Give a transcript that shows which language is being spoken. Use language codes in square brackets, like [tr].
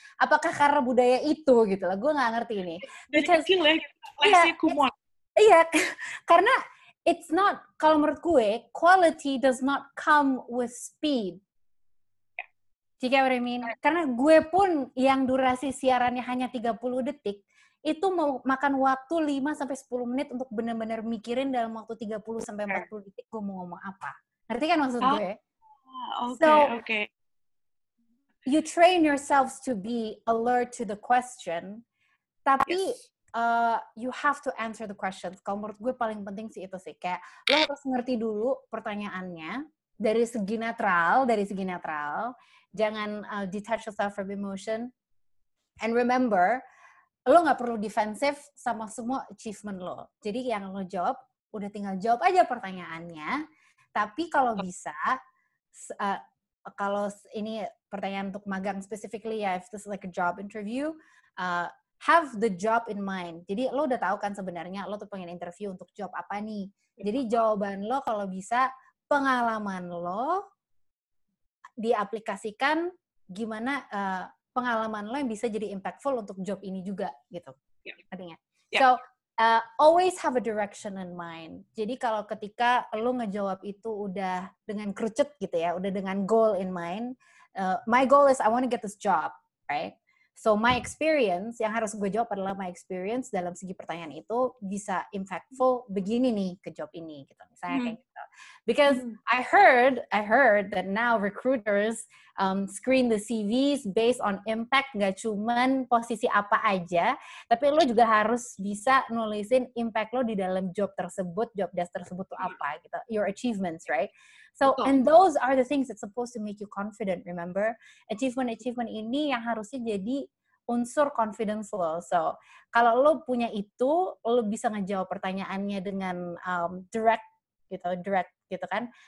[id] Apakah karena budaya itu gitu lah, gue gak ngerti ini. Dari [en] Because, [id] kecil ya, iya, lesnya Kumon. iya, karena [en] it's not, [id] kalau menurut gue, [en] quality does not come with speed. You get what I mean? [id] Karena gue pun yang durasi siarannya hanya 30 detik, itu mau makan waktu 5-10 menit untuk benar-benar mikirin dalam waktu 30-40 detik gue mau ngomong apa. Ngerti kan maksud gue? [en] Okay. You train yourselves to be alert to the question, [id] tapi [en] you have to answer the questions. [id] Kalau menurut gue paling penting sih itu sih, kayak lo harus ngerti dulu pertanyaannya dari segi netral, jangan [en] detach yourself from emotion. And remember, [id] lo nggak perlu defensif sama semua achievement lo. Jadi yang lo jawab, udah tinggal jawab aja pertanyaannya. Tapi kalau bisa, kalau ini pertanyaan untuk magang specifically ya, [en] if this is like a job interview, have the job in mind. [id] Jadi lo udah tahu kan sebenarnya lo tuh pengen interview untuk job apa nih. Jadi jawaban lo kalau bisa pengalaman lo diaplikasikan gimana pengalaman lo yang bisa jadi impactful untuk job ini juga gitu. Artinya. [en] So always have a direction in mind. [id] Jadi kalau ketika lo ngejawab itu udah dengan kerucut gitu ya, udah dengan goal in mind. [en] My goal is I want to get this job, right? So my experience, [id] yang harus gue jawab adalah my experience dalam segi pertanyaan itu bisa impactful begini nih ke job ini gitu. Misalnya kayak gitu. [en] Because I heard that now recruiters screen the CVs based on impact, [id] nggak cuman posisi apa aja, tapi lo juga harus bisa nulisin impact lo di dalam job tersebut, job desk tersebut tuh apa gitu. [en] Your achievements, right? So, and those are the things that's supposed to make you confident, remember? [id] Achievement ini yang harusnya jadi unsur confidence lo. So, kalau lo punya itu, lo bisa ngejawab pertanyaannya dengan direct gitu kan.